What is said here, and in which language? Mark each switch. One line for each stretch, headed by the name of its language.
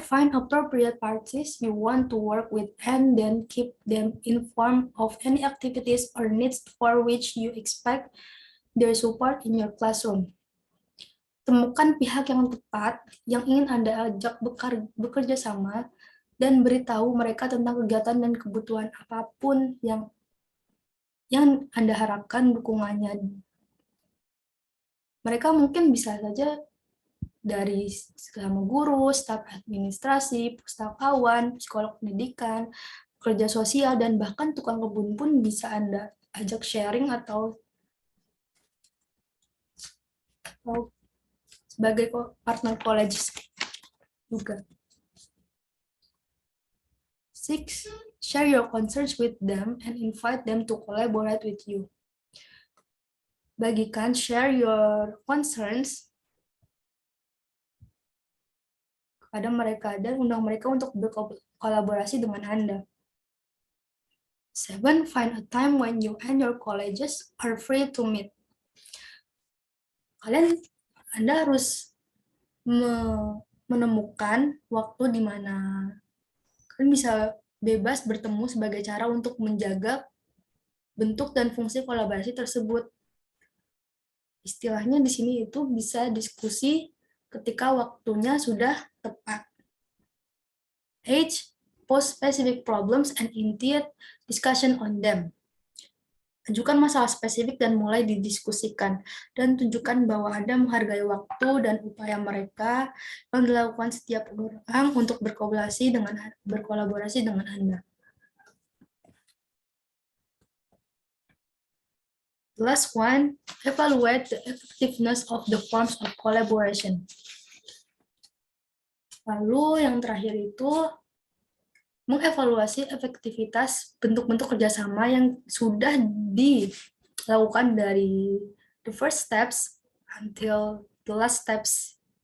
English: Find appropriate parties you want to work with and then keep them informed of any activities or needs for which you expect their support in your classroom.
Indonesian: Temukan pihak yang tepat yang ingin Anda ajak bekerja sama dan beritahu mereka tentang kegiatan dan kebutuhan apapun yang Anda harapkan dukungannya. Mereka mungkin bisa saja dari sama guru, staf administrasi, pustakawan, psikolog pendidikan, pekerja sosial, dan bahkan tukang kebun pun bisa Anda ajak sharing atau sebagai partner college juga.
English: 6. Share your concerns with them and invite them to collaborate with you. Share your concerns
Indonesian: kepada mereka dan undang mereka untuk berkolaborasi dengan Anda. 7.
English: Find a time when you and your colleagues are free to meet.
Indonesian: Anda harus menemukan waktu di mana kalian bisa bebas bertemu sebagai cara untuk menjaga bentuk dan fungsi kolaborasi tersebut. Istilahnya di sini itu bisa diskusi ketika waktunya sudah tepat.
English: 8. Post specific problems and initiate discussion on them.
Indonesian: Ajukan masalah spesifik dan mulai didiskusikan, dan tunjukkan bahwa Anda menghargai waktu dan upaya mereka yang dilakukan setiap orang untuk berkolaborasi dengan Anda.
English: The last one, evaluate the effectiveness of the forms of collaboration.
Indonesian: Lalu yang terakhir itu mengevaluasi efektivitas bentuk-bentuk kerjasama yang sudah dilakukan dari
English: the first steps until the last steps.